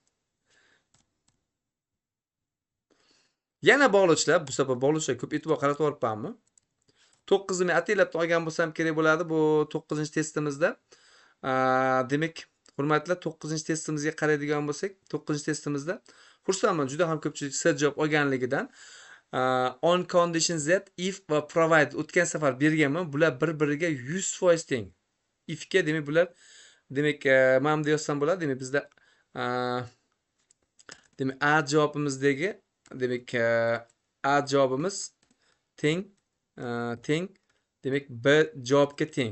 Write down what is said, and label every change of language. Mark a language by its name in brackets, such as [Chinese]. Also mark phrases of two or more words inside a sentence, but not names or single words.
[Uzbek] Yana bog'lovchilar, bu safar bog'lovchilar ko'p e'tibor qaratib o'ribmanmi? 9ni men ataylab olgan bo'lsam kerak bo'ladi bu 9-testimizda. Demak, hurmatli 9-testimizga qaraydigan bo'lsak, 9-testimizda xursandman, juda ham ko'pchilik S javob olganligidan. [English] On condition that if [Uzbek] va provide o'tgan safar berganman, bular bir-biriga 100% teng. If ga demak bular demak mana bunday yozsam bo'ladi. Demak bizda demak A javobimizdagi demak A javobimiz teng demak B javobga teng.